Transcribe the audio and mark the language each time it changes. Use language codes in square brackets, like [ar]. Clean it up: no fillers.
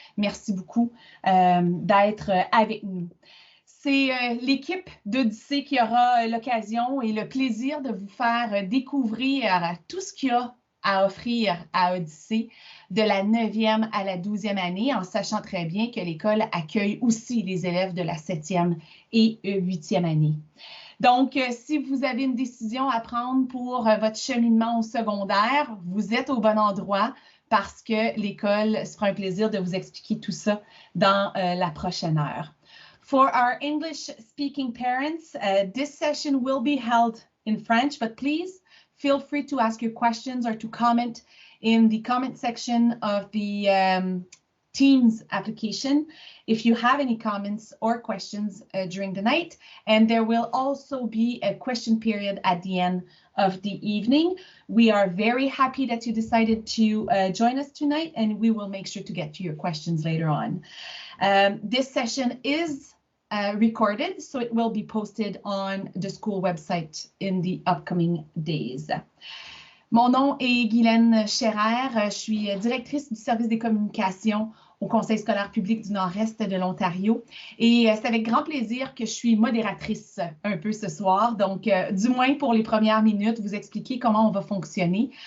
[fr] Merci beaucoup d'être avec nous. C'est l'équipe d'Odyssée qui aura l'occasion et le plaisir de vous faire découvrir tout ce qu'il y a à offrir à Odyssée de la 9e à la 12e année, en sachant très bien que l'école accueille aussi les élèves de la 7e et 8e année. Donc, si vous avez une décision à prendre pour votre cheminement au secondaire, vous êtes au bon endroit parce que l'école se fera un plaisir de vous expliquer tout ça dans la prochaine heure. [en] For our English-speaking parents, this session will be held in French, but please feel free to ask your questions or to comment in the comment section of the Teams application if you have any comments or questions during the night. And there will also be a question period at the end of the evening. We are very happy that you decided to join us tonight, and we will make sure to get to your questions later on. This session is recorded, so it will be posted on the school website in the upcoming days. [fr] Mon nom est Guylaine Scherer, je suis directrice du service des communications au Conseil scolaire public du Nord-Est de l'Ontario et c'est avec grand plaisir que je suis modératrice un peu ce soir, donc du moins pour les premières minutes, vous expliquer comment on va fonctionner.